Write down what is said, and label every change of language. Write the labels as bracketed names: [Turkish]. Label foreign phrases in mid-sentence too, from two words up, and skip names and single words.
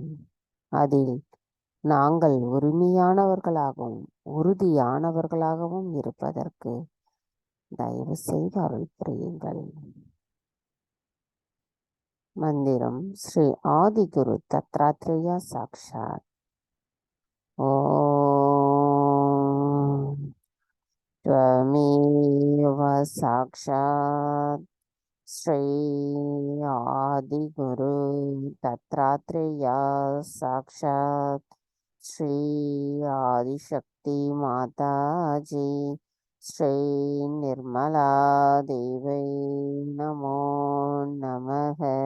[Tamil] அதில் நாங்கள் உரிமையானவர்களாகவும் உறுதியானவர்களாகவும் இருப்பதற்கு தயவு செய்து அருள் புரியுங்கள். [Sanskrit] मन्त्रम् श्री आदिगुरु दत्तात्रेया साक्षात्. ஓம் त्वमेव साक्षात् श्री आदिगुरु दत्तात्रेया साक्षात् श्री आदिशक्ति माता जी श्री निर्मला देवी नमो नमः।